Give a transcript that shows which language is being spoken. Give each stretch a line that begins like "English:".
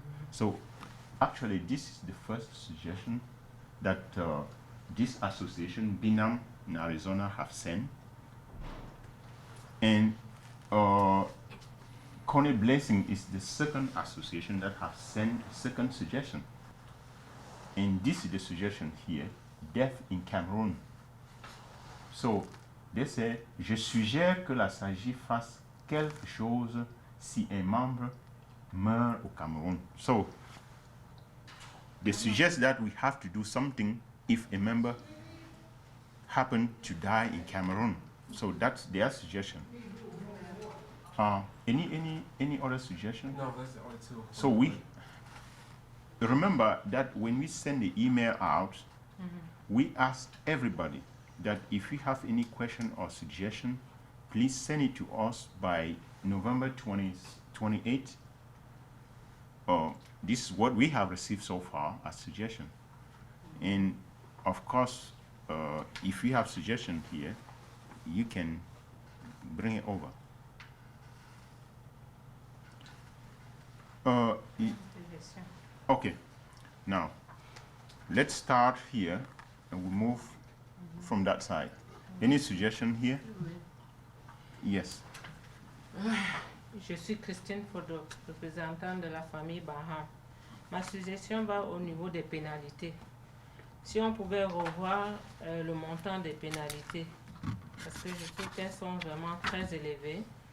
English: So actually, this is the first suggestion that this association, BINAM in Arizona, have sent. And Connie Blessing is the second association that have sent second suggestion. And this is the suggestion here, death in Cameroon. So, they say,
French: je suggère que la SAGI fasse quelque chose si un membre meurt au Cameroun.
English: So, they suggest that we have to do something if a member happened to die in Cameroon. So that's their suggestion. Any other suggestion? No, that's the only two. So we remember that when we send the email out, we ask everybody that if you have any question or suggestion, please send it to us by November 28th. This is what we have received so far as suggestion. And of course, if you have suggestion here, you can bring it over. Okay, now let's start here and we move from that side. Any suggestion here? Yes.
French: Je suis Christine Fodo, représentante de la famille Baha. Ma suggestion va au niveau des pénalités. Si on pouvait revoir le montant des pénalités, parce que je trouve qu'elles sont vraiment très élevées.